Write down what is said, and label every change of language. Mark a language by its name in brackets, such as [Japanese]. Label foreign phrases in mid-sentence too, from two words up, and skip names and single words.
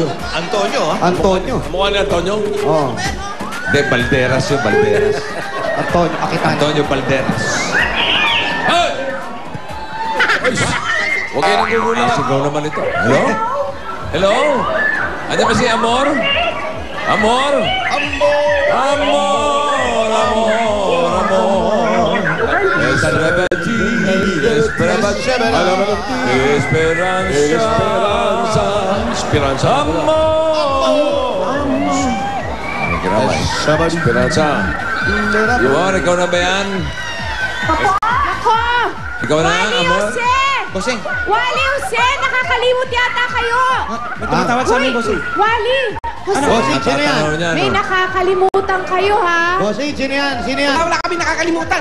[Filipino] Antonio, ha? Antonio. Mukha ni Antonio. Oh. Hindi, Balderas yun, Balderas. Antonio Akitano. Antonio Balderas. Hey! Ay! Huwag kayo nagugulat. Sigaw naman ito. [English] Hello? Hello? [Filipino] Ano ba si Amor? Amor? Amor! Esperanza. Amor! Esperanza. Amor, ikaw na ba yan? Ako! Ikaw na, Wally Amor? Jose! Bossing, Wally Jose! Nakakalimot yata kayo! may tumatawag sa amin, Bossing. Wally! Jose! Bossing, sino yan? Natatanaw niya, May no? nakakalimutan kayo, ha? Bossing, sino yan? Sino yan? Wala kami nakakalimutan.